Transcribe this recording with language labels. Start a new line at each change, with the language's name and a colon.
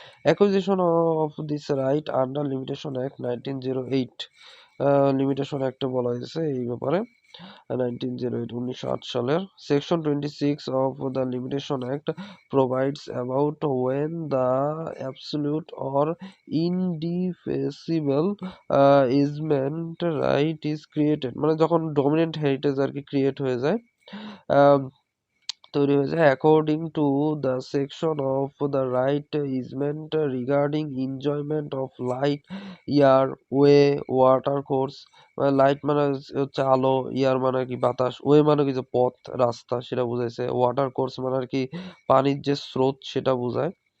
English: Acquisition of this right under Limitation Act 1908,
Bangla: limitation অ্যাক্টে বলা হয়েছে এই ব্যাপারে 1908 সালের।
English: Section 26 of the Limitation Act provides about when the absolute or indefeasible easement right is created।
Bangla: মানে যখন dominant heritage আর কি create হয়ে যায়, তৈরি হয়েছে।
English: According to the section of the right easement regarding enjoyment of light, air, way, water course.
Bangla: Light মানে হচ্ছে আলো, এয়ার মানে কি বাতাস, ওয়ে মানে কি যে পথ রাস্তা সেটা বুঝাইছে, ওয়াটার কোর্স মানে আর কি পানির যে স্রোত সেটা বোঝায়।